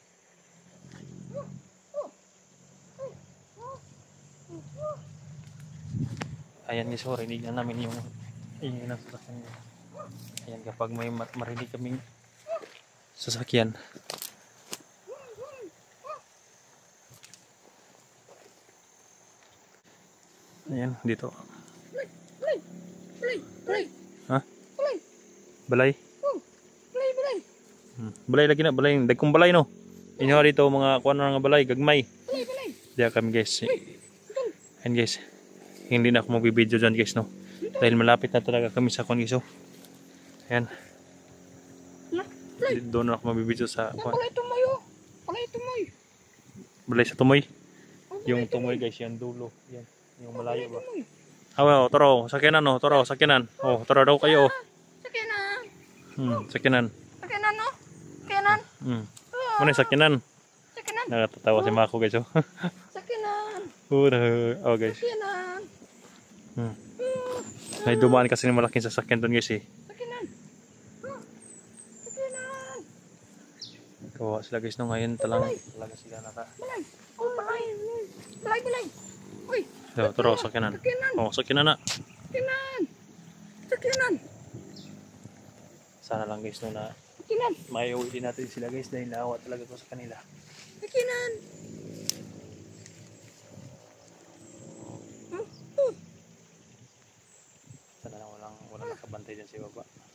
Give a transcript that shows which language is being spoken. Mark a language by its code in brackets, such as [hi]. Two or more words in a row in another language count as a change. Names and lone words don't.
[tl] Ayan guys, so rinig na namin yung ingay ng sasakyan. Ayan, kapag may marinig kaming sasakyan. Ayan, dito. Balay. Ha? Balay. Balay? Balay. [ceb] Balay lagi na, balay. Dagkong balay no. Inyo dito mga kuwan nga balay, gagmay. [tl] Balay. Diya kami guys. Ayan guys. Hindi na ako magbibideo dyan guys no. Dahil malapit na talaga kami sa kuwan guys oh. Ayan. Doon na ako magbibideo sa kuwan. [ceb] Balay tumoy oh. Balay tumoy. Balay sa tumoy. [tl] Yung tumoy guys, yung dulo. Yan. Yung malayo ba? [ceb] Oh, toro, sakyanan no, toro, sakyanan. [tl] Oh, toro daw kayo. Sakyanan. Sakyanan. Sakyanan no? Sakyanan. Muna yung sakyanan. Sakyanan. Nakatatawa si Mako guys oh. Sakyanan. Oh guys. Sakyanan. May dumaan kasi ng malaking sasakyan doon guys eh. Sakyanan. Sakyanan. Kawawa sila guys no, ngayon talaga sila naka. Balay. Oh, balay. Balay. Uy. So, toro, sakyanan. Oh, sakyanan na. Sakyanan. Sana lang guys no na Sakyanan. maiuwi din natin sila guys dahil naawa talaga ko sa kanila. Sakyanan. Sana lang walang nakabantay dyan sa baba.